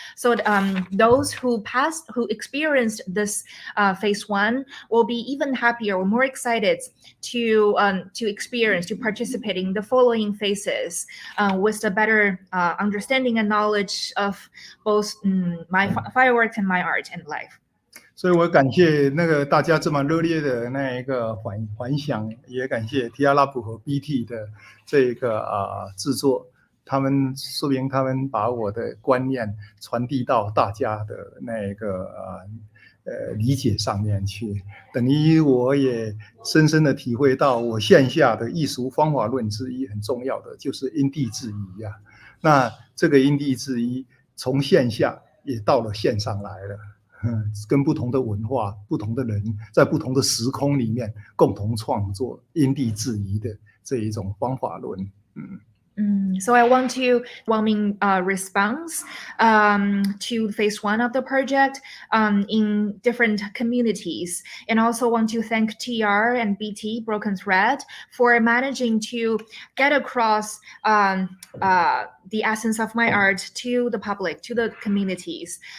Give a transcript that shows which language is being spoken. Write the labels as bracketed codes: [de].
[en] So those who experienced this phase 1 will be even happier or more excited to participate in the following phases with a better understanding and knowledge of both my fireworks and my art and life. [zh] 所以我感谢那个大家这么热烈的那一个反响，也感谢 TRLab 和 BT 的这个制作，说明他们把我的观念传递到大家的那个理解上面去，等于我也深深的体会到，我线下的艺术方法论之一很重要的就是因地制宜啊。那这个因地制宜从线下也到了线上来了。跟不同的文化、不同的人，在不同的时空里面共同创作因地制宜的这一种方法论。 [en] So I want to warming response to phase 1 of the project in different communities, and also want to thank TR and BT Broken Thread for managing to get across the essence of my art to the public, to the communities.